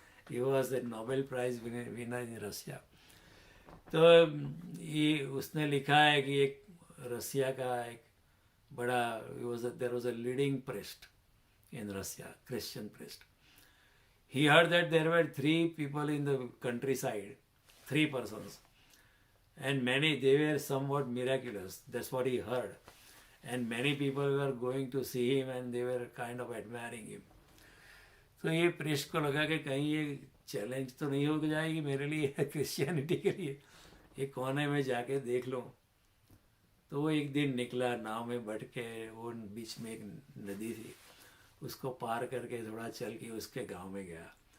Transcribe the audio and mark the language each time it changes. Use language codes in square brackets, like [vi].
[en] He was a Nobel Prize winner in Russia. [hi] तो ये उसने लिखा है कि एक रसिया का एक बड़ा [en] there was a leading priest in Russia, Christian priest. He heard that there were 3 people in the countryside, 3 persons, and they were somewhat miraculous. That's what he heard. And many people were going to see him and they were kind of admiring him. [hi] तो ये priest को लगा कि कहीं ये challenge तो नहीं हो जाएगी मेरे लिए, क्रिश्चियनिटी के लिए, ये कोने में जाके देख लो. तो वो एक दिन निकला नाव में बैठ के. वो बीच में एक नदी थी, उसको पार करके थोड़ा चल के उसके गांव में गया.